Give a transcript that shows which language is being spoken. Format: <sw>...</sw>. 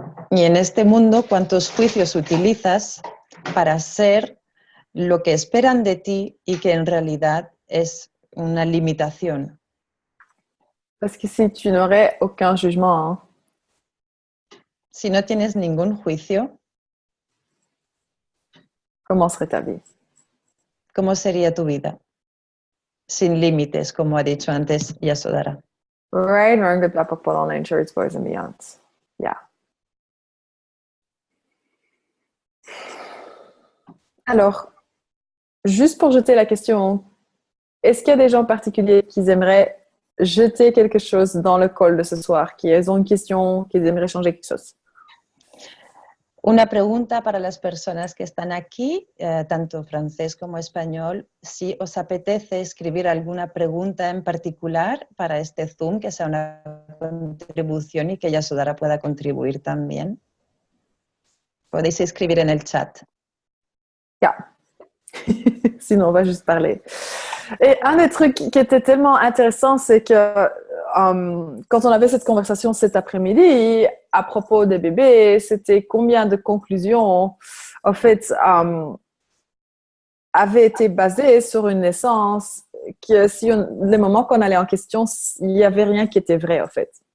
<es>Y en este mundo, ¿cuántos juicios utilizas para ser lo que esperan de ti y que en realidad es una limitación?</es> <fr>Parce que si tu n'aurais aucun jugement,</fr> <es>Si no tienes ningún juicio,</es> <fr>comment serait ta vie?</fr> <es>¿cómo sería tu vida? Sin límites, como ha dicho antes Yasodhara.</es> <en>Right, wrong, good, bad, purple, all nature, it's boys and beyond. Yeah.</en> <fr>Alors, juste pour jeter la question, est-ce qu'il y a des gens particuliers qui aimeraient jeter quelque chose dans le call de ce soir, qui ont une question, qui aimeraient changer quelque chose?</fr> <es>Una pregunta para las personas que están aquí, tanto francés como español, si os apetece escribir alguna pregunta en particular para este Zoom, que sea una contribución y que Yasodhara pueda contribuir también. Podéis escribir en el chat.</es> <en>Yeah.</en> <fr>Sinon, on va juste parler. Et un des trucs qui était tellement intéressant, c'est que quand on avait cette conversation cet après-midi à propos des bébés, c'était combien de conclusions, en fait, avaient été basées sur une naissance, que si les moments qu'on allait en question, il n'y avait rien qui était vrai, en fait.</fr>